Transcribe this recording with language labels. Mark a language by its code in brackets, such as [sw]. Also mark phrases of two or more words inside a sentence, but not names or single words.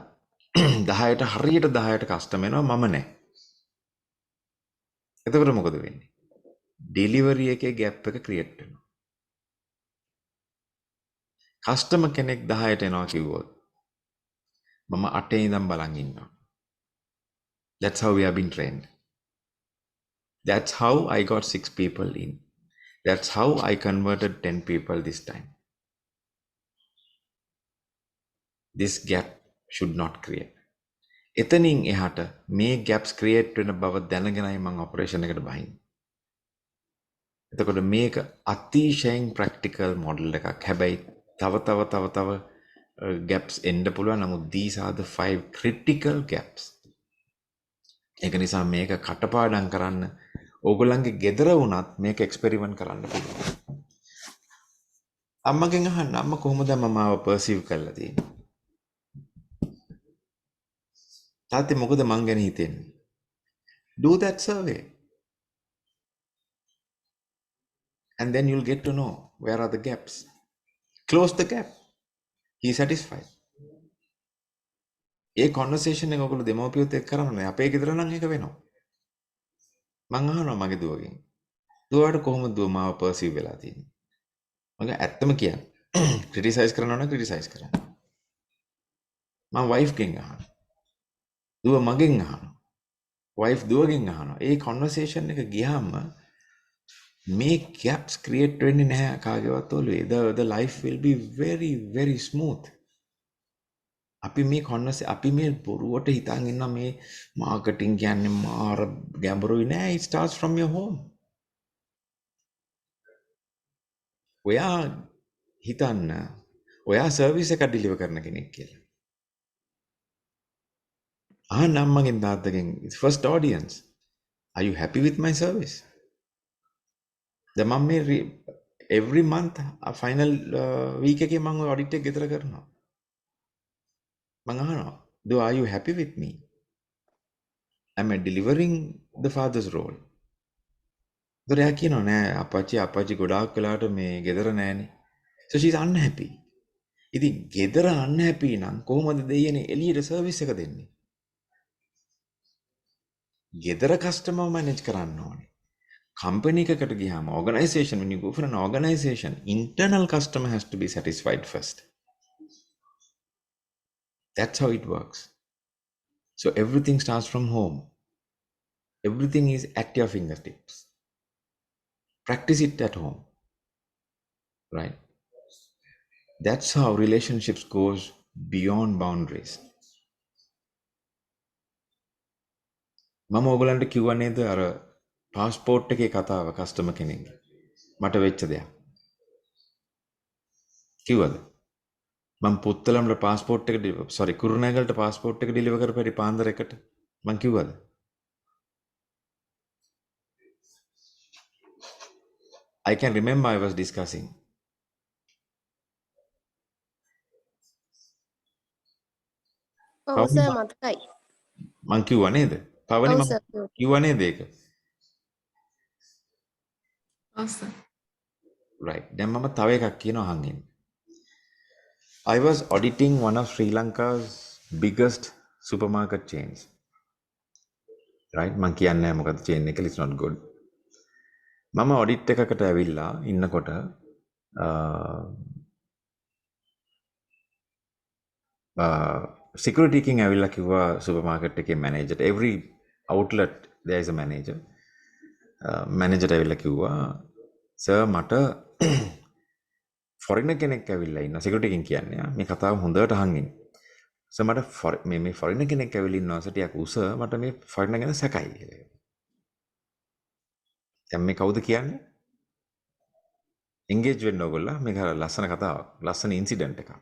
[si] 10ට හරියට 10ට කස්ටමර් එනවා මම නැහැ. එතකොට මොකද වෙන්නේ? ඩෙලිවරි එකේ ગેප් එක ක්‍රියේට් වෙනවා. කස්ටමර් කෙනෙක් 10ට එනවා කිව්වොත් මම 8 ඉඳන් බලන් ඉන්නවා. [en] That's how we have been trained. That's how I got 6 people in. That's how I converted 10 people this time. This gap should not create. [si] එතනින් එහාට මේ [en] gaps create [si] වෙන බව දැනගෙනයි මම ඔපරේෂන් එකට බහින්නේ. එතකොට මේක අතිශයින් [en] practical model [si] එකක්. හැබැයි තව gaps එන්න පුළුවන්. [en] නමුත් these are the 5 critical gaps. [si] ඒක නිසා මේක කටපාඩම් කරන්න ඕගොල්ලන්ගේ ගෙදර වුණත් මේක එක්ස්පෙරිමන්ට් කරන්න පුළුවන්. අම්මගෙන් අහන්න අම්මා කොහොමද මමව පර්සීව් කරලා තියෙන්නේ? තාත්තේ මොකද මං ගැන හිතෙන්නේ? [en] Do that survey. And then you'll get to know where are the gaps. Close the gap. He satisfied. [si] ඒ conversation එක ඔයගොල්ලෝ දෙමව්පියොත් එක්ක කරන්නේ අපේ ගෙදර නම් ඒක වෙනවා. මං අහනවා මගේ දුවගෙන්. දුවට කොහොමද දුව මාව පර්සීව් වෙලා තියෙන්නේ? මම ඇත්තම කියන්නේ. ක්‍රිටිසයිස් කරනවා නම් ක්‍රිටිසයිස් කරන්න. මම වයිෆ් ගෙන් අහනවා. දුව මගෙන් අහනවා. වයිෆ් දුවගෙන් අහනවා. ඒ conversation එක ගියාම මේ [en] gaps create [si] වෙන්නේ නැහැ කාගේවත් ඔළුවේ. [en] The life will be very very smooth. [si] අපි මේ බොරුවට හිතන් ඉන්න මේ මාකටිං කියන්නේ මාර ගැඹුරුයි නෑ. [en] It starts from your home. [si] ඔයා හිතන්න ඔයා සර්විස් එකක් ඩිලිවර් කරන කෙනෙක් කියලා. අම්මගෙන් තාත්තගෙන් [en] first audience, are you happy with my service? [si] දැන් මම මේ [en] every month final week [si] එකේ මම ඔය audit එක ගෙදර කරනවා. මම අහනවා, [en] "Do are you happy with me? Am I delivering the father's role?" [si] ඒතර එයා කියනවා නෑ අපච්චි ගොඩාක් වෙලාවට මේ ගෙදර නෑනේ. [en] So she's unhappy. [si] ඉතින් ගෙදර unhappy නම් කොහොමද දෙයනේ එළියට සර්විස් එක දෙන්නේ? ගෙදර [en] customer manage [si] කරන්න ඕනේ. කම්පැනි එකකට ගියාම [en] organization, when you go for an organization, internal customer has to be satisfied first. That's how it works. So everything starts from home. Everything is at your fingertips. Practice it at home. Right? That's how relationships goes beyond boundaries. [si] මම ඔයගලන්ට කිව්වා නේද අර පාස්පෝර්ට් එකේ කතාව කස්ටමර් කෙනෙක්ගේ. මට වෙච්ච දෙයක්. කිව්වද? මම පුත්තලම්ට පාස්පෝර්ට් එක කුරුණෑගලට පාස්පෝර්ට් එක ඩිලිවර් කරපැරි පාන්දර එකට මං කිව්වද? [en] I can remember I was discussing. [si] ඔව් සර් මතකයි. මං කිව්වා නේද? පවනි ඔව් මම සර්. කිව්වා නේද ඒක? ඔව් සර්. Right. දැන් මම තව එකක් කියනවා අහන් ඉන්න. [en] I was auditing one of Sri Lanka's biggest supermarket chains. Right? [si] මං කියන්නේ නැහැ මොකද chain එක [en] is not good. [si] මම audit එකකට ඇවිල්ලා ඉන්නකොට security එකෙන් ඇවිල්ලා කිව්වා supermarket එකේ manager, [en] every outlet there is a manager. [si] Manager ඇවිල්ලා කිව්වා sir මට foreigner කෙනෙක් ඇවිල්ලා ඉන්නවා security එකෙන් කියන්නේ මේ කතාව හොඳට අහන් ඉන්න. සර් මට මේ foreigner කෙනෙක් ඇවිල්ලා ඉන්නවා සර් ටිකක් උස මට මේ foreigner ගැන සැකයි කියලා. දැන් මේ කවුද කියන්නේ? engage වෙන්න ඕගොල්ලෝ මේක ලස්සන කතාවක් ලස්සන ඉන්සිඩන්ට් එකක්.